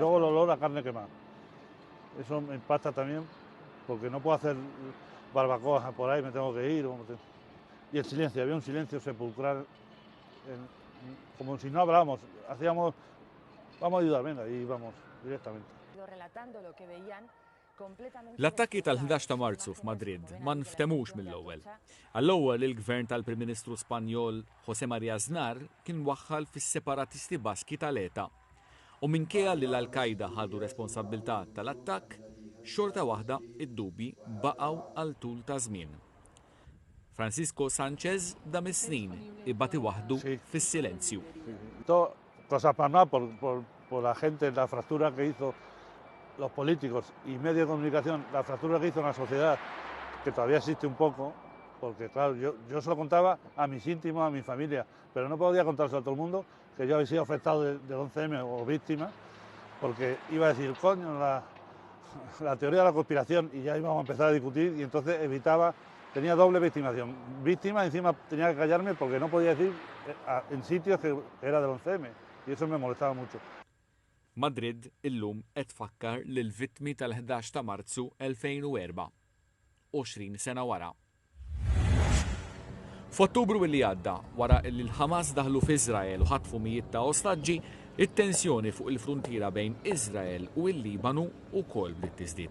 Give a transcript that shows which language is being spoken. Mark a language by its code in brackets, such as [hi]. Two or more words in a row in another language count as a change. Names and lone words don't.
[es] Luego el olor a carne quemada. Eso me impacta también, porque no puedo hacer barbacoa por ahí, me tengo que ir. Y el silencio, había un silencio sepulcral, como si no hablábamos, hacíamos, vamos a ayudar, venga, y vamos directamente. Relatando lo que veían. [mt] L-attakki tal-11 ta' Marzu f'Madrid ma nftemux mill-ewwel. Għall-ewwel il-gvern tal-Prim Ministru Spanjol José María Aznar kien waħħal fis-separatisti Baski tal-ETA. U minkejja li l-Al-Qaeda ħadu responsabbiltà tal-attakk, xorta waħda id-dubji baqgħu għal tul ta' żmien. Francisco Sánchez da mis-snin ibati waħdu fis-silenzju. [es] Cosas pasmadas por la gente, la fractura que hizo los políticos y medios de comunicación, la fractura que hizo en la sociedad, que todavía existe un poco, porque claro, yo se lo contaba a mis íntimos, a mi familia, pero no podía contárselo a todo el mundo que yo había sido afectado del 11M o víctima, porque iba a decir, coño, la teoría de la conspiración, y ya íbamos a empezar a discutir, y entonces evitaba, tenía doble victimación. Víctima, encima tenía que callarme porque no podía decir en sitios que era del 11M, y eso me molestaba mucho. [mt] Madrid illum qed tfakkar lill-vittmi tal-11 ta' Marzu 2004, 20 sena wara. F'Ottubru li għadda, wara li l-Ħamas daħlu f'Iżrael u ħatfu mijiet ta' ostaġġi, it-tensjoni fuq il-fruntiera bejn Iżrael u l-Libanu wkoll bdiet tiżdied.